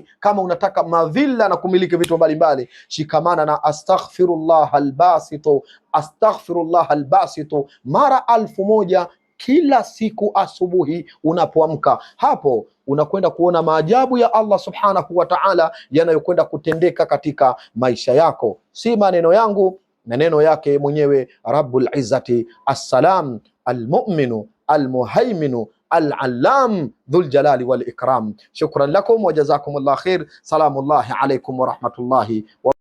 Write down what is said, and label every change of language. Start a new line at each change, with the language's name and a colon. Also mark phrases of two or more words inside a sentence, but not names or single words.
Swahili: Kama unataka mavilla na kumiliki vitu mbalimbali, shikamana na
Arabic: أستغفر الله الباسط أستغفر الله الباسط
Swahili: mara 1000 kila siku asubuhi unapoamka. Hapo unakwenda kuona maajabu ya Allah
Arabic: سبحانه وتعالى
Swahili: yanayokwenda kutendeka katika maisha yako. Si maneno yangu, maneno yake mwenyewe
Arabic: رب العزة السلام المؤمن المهيمن العلام ذو الجلال والإكرام. شكرا لكم وجزاكم الله خير سلام الله عليكم ورحمة الله و